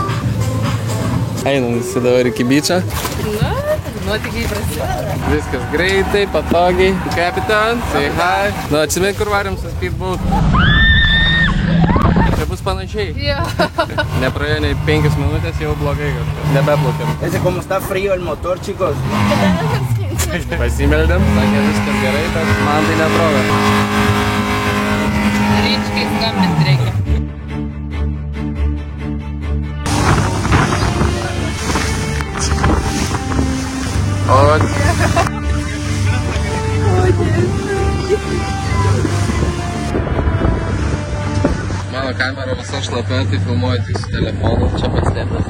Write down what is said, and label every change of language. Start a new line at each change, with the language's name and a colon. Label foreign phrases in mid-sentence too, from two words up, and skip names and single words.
Lithuanian: Einam visi dabar iki byčio. Na, nuotykiai prasideda. Viskas greitai, patogiai.
English: Kapitan, say hi.
Lithuanian: Nu, atsimint, kur varim su speedboat. Čia bus panašiai. Jo. Nepraėjo nei 5 minutės, jau blogai kažkas. Nebeplaukiam.
Spanish: Ese como está frío el motor, chicos.
Lithuanian: Pasimeldėm, sakė viskas gerai, bet man tai neatrodo. Ryčkai skambint reikia. Mano kamera visa šlapia, tai filmuoju tik su telefonu, čia paslėpęs.